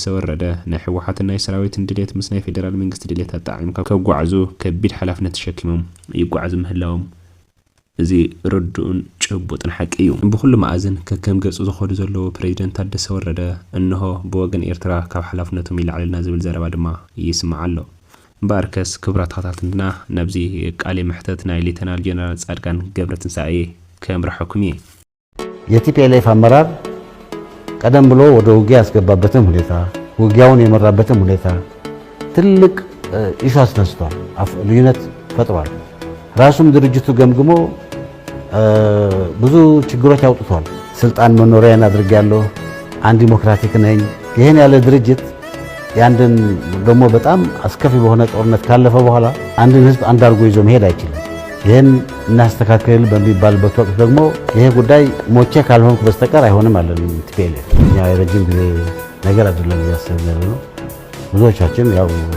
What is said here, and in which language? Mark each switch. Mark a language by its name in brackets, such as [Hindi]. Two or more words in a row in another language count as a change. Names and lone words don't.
[Tigrinya] ወረደ ናይ ሕወሓትና ሰራዊት ድሌት ምስ ናይ ፌደራል መንግስት ድሌት ተጣዕም ከጓዓዙ ከቢድ ሓላፍነት ተሸኪሞም ይጓዓዙ ምህላዎም እዚ ርዱኡን ጭቡጥን ሓቂ እዩ ብኩሉ ማዕዝን ከከም ገጹ ዝኸዱ ዘለዎ ፕሬዝዳንት ታደሰ ወረደ እንሆ ብወገን ኤርትራ ካብ ሓላፍነቶም ይላዕልና ዝብል ዘረባ ድማ ይስማዕ ኣሎ ባርከስ ክብራት ተኸታተልና ነብዚ ቃሌ መሕተት ናይ ሌተናል ጀነራል ጻድቃን ገብረትንሳኤ ከምራሕኩም [Amharic] የቲፒኤልኤፍ አመራር ቀደም ብሎ ወደ ውጊያ ያስገባበትም ሁኔታ ውጊያውን የመራበትም ሁኔታ ትልቅ ኢሹ አስነስቷል፣ ልዩነት ፈጥሯል። ራሱም ድርጅቱ ገምግሞ ብዙ ችግሮች አውጥቷል። ስልጣን መኖሪያን አድርጌያለሁ፣ አንድ ዲሞክራቲክ ነኝ። ይሄን ያለ ድርጅት ያንድን ደግሞ በጣም አስከፊ በሆነ ጦርነት ካለፈ በኋላ አንድን ህዝብ አንድ አድርጎ ይዞ መሄድ አይችልም። ይሄን እናስተካክል በሚባልበት ወቅት ደግሞ ይሄ ጉዳይ ሞቼ ካልሆንኩ በስተቀር አይሆንም አለን። ቲፒኤልኤፍ እኛ የረጅም ጊዜ ነገር አይደለም እያሰብን ያለ ነው። ብዙዎቻችን ያው